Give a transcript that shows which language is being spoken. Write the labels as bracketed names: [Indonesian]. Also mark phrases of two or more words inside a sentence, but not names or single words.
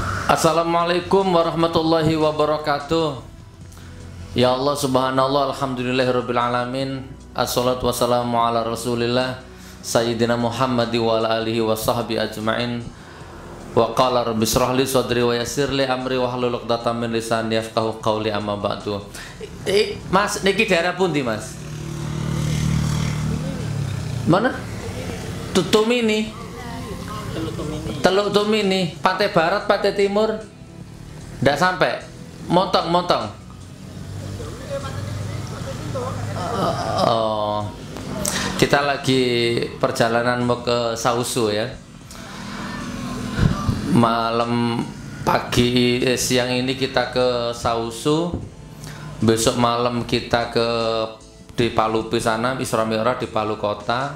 [Arabic] السلام عليكم ورحمة الله وبركاته. يا الله سبحان الله، الحمد لله رب العالمين. والصلاة والسلام على رسول الله سيدنا محمد وعلى آله وصحبه أجمعين. وقال رب اشرح لي صدري ويسر لي أمري واحلل عقدة من لساني يفقهوا قولي، أما بعد. [Javanese] Mas, niki daerah pundi, Mas? [Indonesian] Mana? Tutumini. Teluk Tumini, pantai barat, pantai timur, ndak sampai, montong. Oh, kita lagi perjalanan mau ke Sausu ya. Malam pagi siang ini kita ke Sausu, besok malam kita di Palupi sana, Isra Mi'raj di Palu kota.